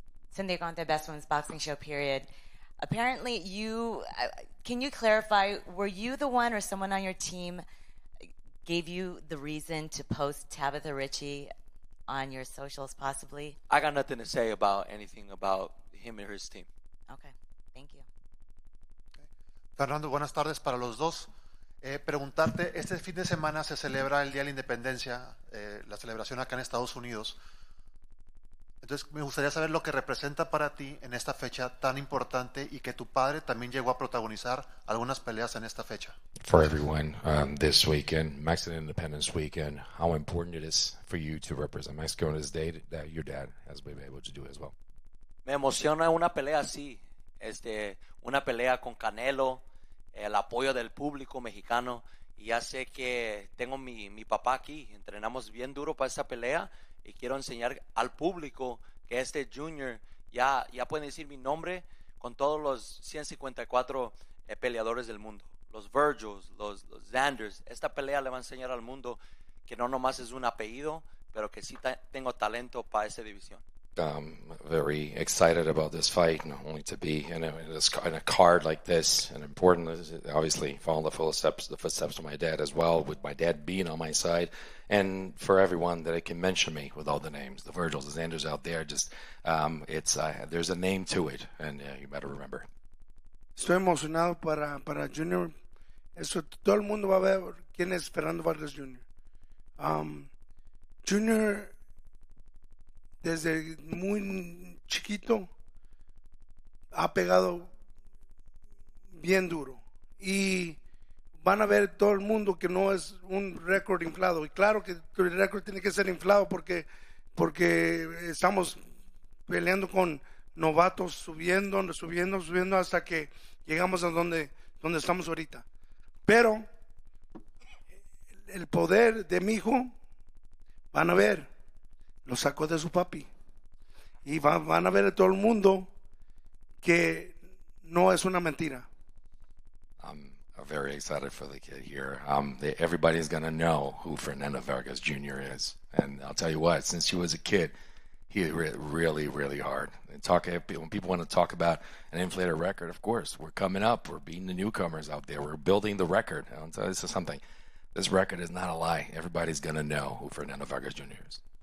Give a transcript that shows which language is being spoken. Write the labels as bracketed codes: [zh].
[en] Cynthia Conte, Best Women's Boxing Show, period. Apparently, can you clarify, were you the one or someone on your team gave you the reason to post Tabitha Ritchie on your socials, possibly? I got nothing to say about anything about him and his team. Okay, thank you. [es] Fernando, buenas tardes para los dos. Preguntarte, este fin de semana se celebra el Día de la Independencia, la celebración acá en Estados Unidos. Entonces me gustaría saber lo que representa para ti en esta fecha tan importante y que tu padre también llegó a protagonizar algunas peleas en esta fecha. [en] For everyone, this weekend, Mexican Independence Weekend, how important it is for you to represent Mexico on this day that your dad has been able to do as well. [es] Me emociona una pelea así, una pelea con Canelo, el apoyo del público mexicano, y ya sé que tengo mi papá aquí, entrenamos bien duro para esta pelea, y quiero enseñar al público que este Junior, ya pueden decir mi nombre con todos los 154 peleadores del mundo, los Virgils, los Xanders. Esta pelea le va a enseñar al mundo que no nomás es un apellido, pero que sí tengo talento para esa división. [en] very excited about this fight, not only to be in a card like this, and important, obviously, following the footsteps of my dad as well, with my dad being on my side, and for everyone that can mention me with all the names, the Virgils, the Xanders out there, just there's a name to it, and you better remember. [es] Estoy emocionado para Junior. Eso, todo el mundo va a ver quién es Fernando Vargas Jr. Junior, desde muy chiquito, ha pegado bien duro. Y van a ver todo el mundo que no es un récord inflado. Y claro que el récord tiene que ser inflado porque estamos peleando con novatos, subiendo hasta que llegamos a donde estamos ahorita. Pero el poder de mi hijo, van a ver, lo sacó de su papi. Y van a ver a todo el mundo que no es una mentira. [en] I'm very excited for the kid here. Everybody's going to know who Fernando Vargas Jr. is. And I'll tell you what, since he was a kid, he hit really, really hard. When people want to talk about an inflated record, of course, we're coming up. We're beating the newcomers out there. We're building the record. I'll tell you, this is something. This record is not a lie. Everybody's going to know who Fernando Vargas Jr. is.